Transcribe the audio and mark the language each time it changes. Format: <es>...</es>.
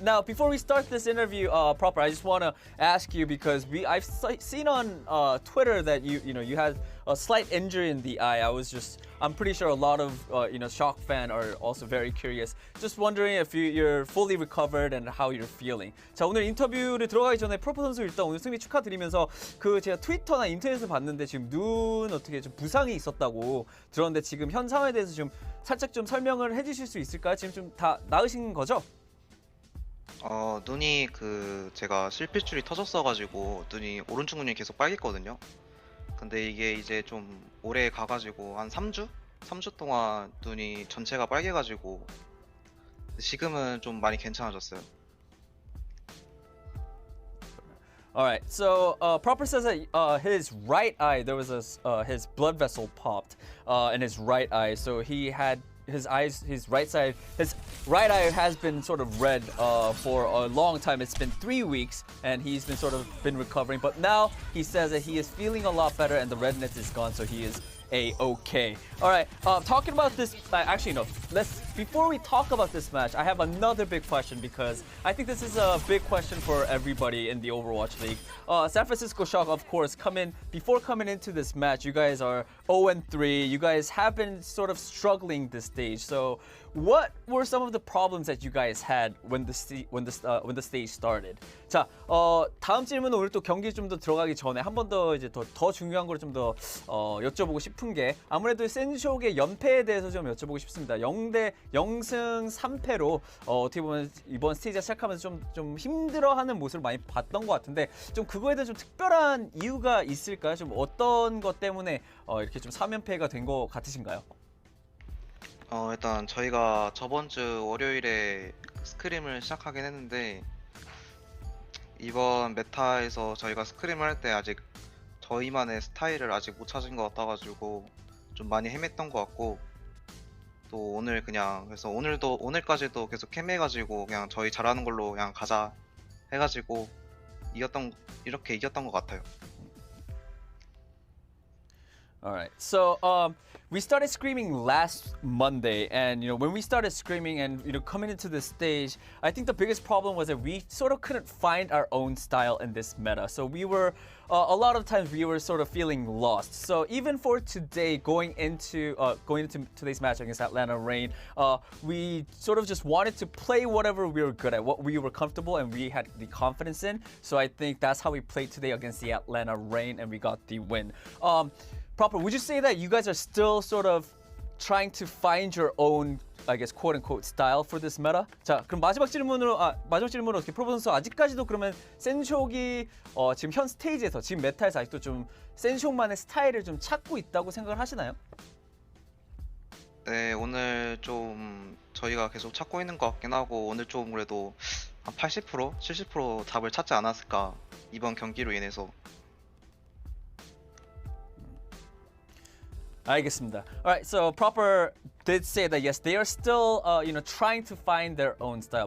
<en>Now, before we start this interview, Proper, I just want to ask you because I've seen on Twitter that you had a slight injury in the eye. I'm pretty sure a lot of Shock fan are also very curious. Just wondering if you're fully recovered and how you're feeling.</en> <ko>자, 오늘 인터뷰를 들어가기 전에 프로퍼 선수 일단 오늘 승리 축하드리면서 제가 트위터나 인터넷에서 봤는데 지금 눈 어떻게 좀 부상이 있었다고 들었는데 지금 현 상황에 대해서 좀 살짝 좀 설명을 해주실 수 있을까요? 지금 좀 다 나으신 거죠? 눈이 제가 실핏줄이 터졌어가지고 눈이 오른쪽 눈이 계속 빨갰거든요. 근데 이게 이제 좀 오래 가가지고 한 3주 동안 눈이 전체가 빨개가지고 지금은 좀 많이 괜찮아졌어요.</ko> <en>All right. So Proper says that his right eye, there was his blood vessel popped in his right eye. So he had his right eye has been sort of red for a long time. It's been 3 weeks and he's been recovering. But now he says that he is feeling a lot better and the redness is gone. So he is A-okay. All right, talking about this, actually no, before we talk about this match, I have another big question because I think this is a big question for everybody in the Overwatch League. San Francisco Shock, of course, before coming into this match, you guys are 0-3. You guys have been sort of struggling this stage. So what were some of the problems that you guys had when the stage started?</en> <ko>자, 다음 질문은 오늘 또 경기 좀 더 들어가기 전에 한 번 더 이제 더 중요한 걸 좀 더 여쭤보고 싶은 게 아무래도 센쇼크의 연패에 대해서 좀 여쭤보고 싶습니다. 0승 3패로 어떻게 보면 이번 스테이지가 시작하면서 좀 힘들어하는 모습을 많이 봤던 것 같은데 좀 그거에 대해서 좀 특별한 이유가 있을까요? 좀 어떤 것 때문에 이렇게 좀 3연패가 된 것 같으신가요? 일단 저희가 저번 주 월요일에 스크림을 시작하긴 했는데 이번 메타에서 저희가 스크림을 할 때 아직 저희만의 스타일을 아직 못 찾은 것 같아가지고 좀 많이 헤맸던 것 같고 또 오늘 그래서 오늘까지도 계속 헤매가지고 그냥 저희 잘하는 걸로 그냥 가자 해가지고 이렇게 이겼던 것 같아요.</ko> <en>All right. So we started screaming last Monday, and when we started screaming and coming into this stage, I think the biggest problem was that we sort of couldn't find our own style in this meta. So we were a lot of times we were sort of feeling lost. So even for today, going into today's match against Atlanta Reign, we sort of just wanted to play whatever we were good at, what we were comfortable and we had the confidence in. So I think that's how we played today against the Atlanta Reign, and we got the win. Proper, would you say that you guys are still sort of trying to find your own, I guess, quote-unquote style for this meta?</en> <ko>자, 그럼 마지막 질문으로 어떻게 프로보 선수 아직까지도 그러면 센쇼크이 지금 현 스테이지에서 지금 메타에서 아직도 좀 센쇼크만의 스타일을 좀 찾고 있다고 생각을 하시나요? 네, 오늘 좀 저희가 계속 찾고 있는 것 같긴 하고 오늘 좀 그래도 한 80%, 70% 답을 찾지 않았을까 이번 경기로 인해서. 알겠습니다.</ko> <en>All right, so Proper did say that yes, they are still trying to find their own style.</en>